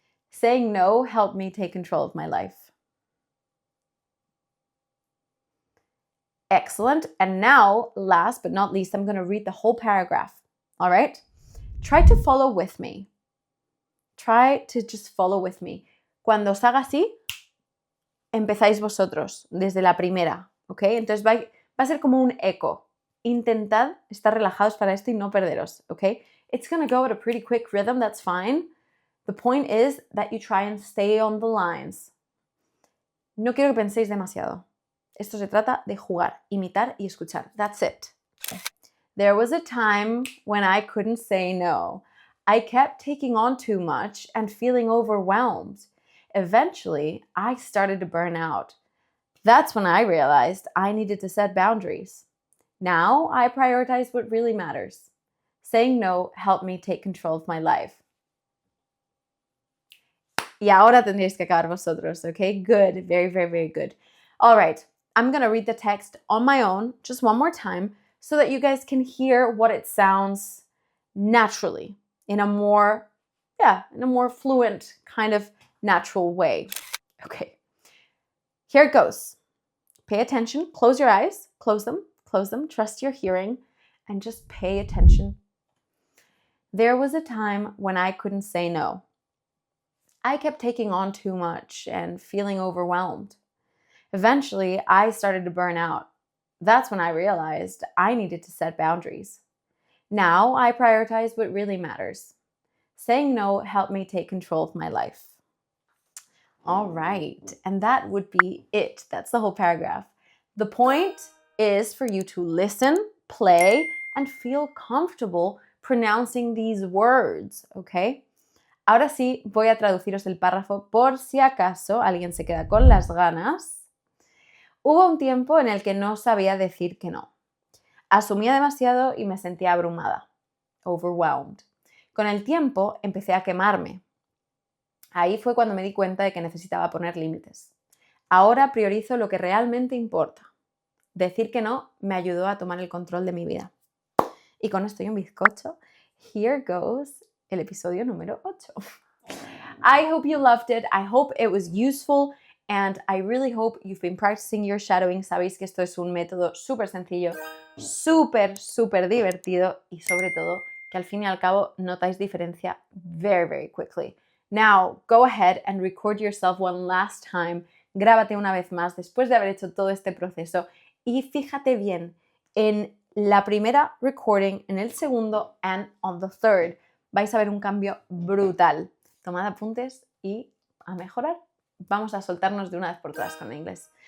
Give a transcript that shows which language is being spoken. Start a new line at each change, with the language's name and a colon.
English: Saying no helped me take control of my life. Excellent. And now, last but not least, I'm going to read the whole paragraph. All right? Try to follow with me. Try to just follow with me.
Spanish: Cuando os haga así, empezáis vosotros desde la primera, ¿ok? Entonces va a ser como un eco. Intentad estar relajados para esto y no perderos, ¿ok?
English: It's going to go at a pretty quick rhythm, that's fine. The point is that you try and stay on the lines.
Spanish: No quiero que penséis demasiado. Esto se trata de jugar, imitar y escuchar.
English: That's it. There was a time when I couldn't say no. I kept taking on too much and feeling overwhelmed. Eventually, I started to burn out. That's when I realized I needed to set boundaries. Now I prioritize what really matters. Saying no helped me take control of my life.
Spanish: Y ahora tendréis que acabar vosotros, okay?
English: Good, very good. All right, I'm going to read the text on my own just one more time so that you guys can hear what it sounds naturally in a more fluent kind of natural way. Okay, here it goes. Pay attention, close your eyes, close them, trust your hearing, and just pay attention. There was a time when I couldn't say no. I kept taking on too much and feeling overwhelmed. Eventually, I started to burn out. That's when I realized I needed to set boundaries. Now I prioritize what really matters. Saying no helped me take control of my life. All right, and that would be it. That's the whole paragraph. The point is for you to listen, play, and feel comfortable pronouncing these words, okay?
Spanish: Ahora sí, voy a traduciros el párrafo por si acaso alguien se queda con las ganas. Hubo un tiempo en el que no sabía decir que no. Asumía demasiado y me sentía abrumada. Overwhelmed. Con el tiempo empecé a quemarme. Ahí fue cuando me di cuenta de que necesitaba poner límites. Ahora priorizo lo que realmente importa. Decir que no me ayudó a tomar el control de mi vida. Y con esto y un bizcocho,
English: here goes
Spanish: el episodio número 8.
English: I hope you loved it. I hope it was useful. And I really hope you've been practicing your shadowing.
Spanish: Sabéis que esto es un método súper sencillo, súper divertido y sobre todo que al fin y al cabo notáis diferencia
English: very quickly. Now, go ahead and record yourself one last time.
Spanish: Grábate una vez más después de haber hecho todo este proceso y fíjate bien en la primera recording, en el segundo
English: and on the third.
Spanish: Vais a ver un cambio brutal. Tomad apuntes y a mejorar. Vamos a soltarnos de una vez por todas con el inglés.